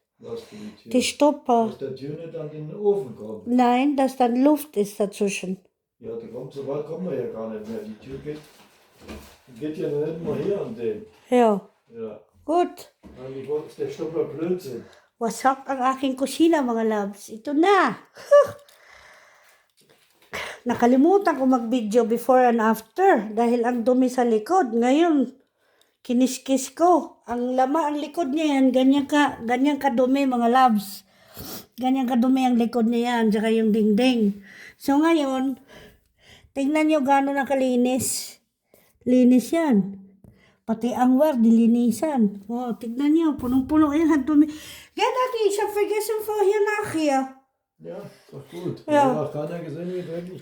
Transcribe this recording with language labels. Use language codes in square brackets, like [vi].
[de] Was für die Tür? Die Stopper. Dass der Tür nicht an den Ofen kommt. Nein, dass dann Luft ist dazwischen. Ja, so weit kommen wir ja gar nicht mehr. Die Tür geht ja noch nicht mal hier an den. Ja, Ja. gut. Nein, ist der Stopper Blödsinn. [tl] Wasak ang aking kusina, mga loves. Ito na. Nakalimutan ko mag-video [en] before and after [tl] dahil ang dumi sa likod. Ngayon, kiniskis ko. Ang likod niya yan, ganyan kadumi, mga loves. Ganyan kadumi ang likod niya yan, tsaka yung dingding. So ngayon, tingnan nyo gano'n nakalinis. Linis yan. Pati ang war, dilinisan. Oh, tignan nyo, punong-puno yan, ang dumi. [de] Ja, Daddy, ich habe vergessen vorher nachher. Ja, ist doch gut. Ja. Hat keiner gesehen, wie dreckig